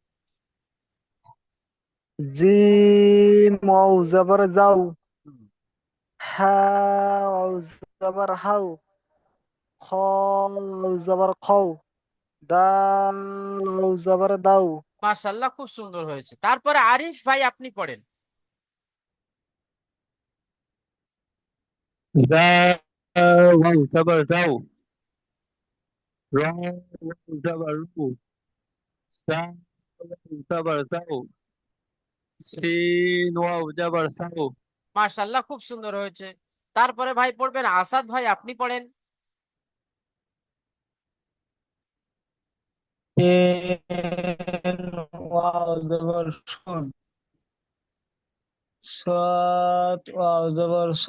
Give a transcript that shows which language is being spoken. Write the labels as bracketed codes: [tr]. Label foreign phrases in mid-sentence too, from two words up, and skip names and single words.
[ar] جيم واو زبر جو, হুম। حا واو زبر حو، خا واو زبر خو، دال واو زبر دو. [bn] মাশাআল্লাহ, খুব সুন্দর হয়েছে। তারপরে আরিফ ভাই, আপনি পড়েন। [ar] ذا واو زبر زو، را واو زبر رو، سا واو زبر زو، سين واو زبر سو। [bn] মাশাআল্লাহ, খুব সুন্দর হয়েছে। তারপরে ভাই পড়বেন আসাদ ভাই, আপনি পড়েন। [ar] سين واو زبر سو، صاد واو زبر صو,